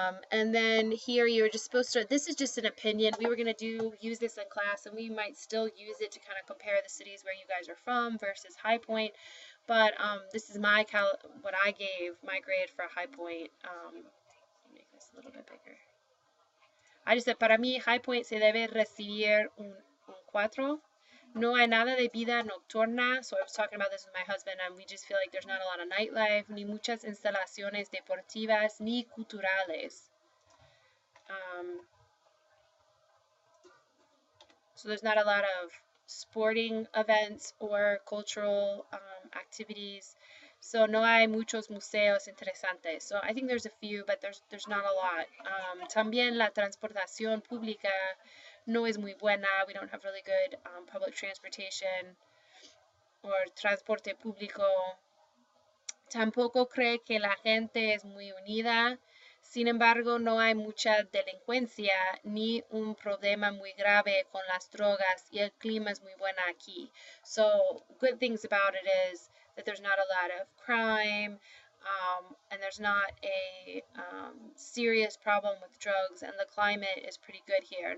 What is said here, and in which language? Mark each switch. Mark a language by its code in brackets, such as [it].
[en] And then here you're just supposed to, this is just an opinion. We were going to use this in class, and we might still use it to kind of compare the cities where you guys are from versus High Point. But this is what I gave my grade for High Point. Make this a little bit bigger. [es] I just said, para mí, High Point se debe recibir un 4. No hay nada de vida nocturna. [en] So I was talking about this with my husband, and we just feel like there's not a lot of nightlife, ni muchas instalaciones deportivas, ni culturales. So there's not a lot of sporting events or cultural activities. [es] So no hay muchos museos interesantes. [en] So I think there's a few, but there's not a lot. [es] También la transportación pública no es muy buena. [en] We don't have really good public transportation or transporte público. [es] Tampoco cree que la gente es muy unida. Sin embargo, no hay mucha delincuencia ni un problema muy grave con las drogas y el clima es muy bueno aquí. [en] So, good things about it is that there's not a lot of crime and there's not a serious problem with drugs, and the climate is pretty good here.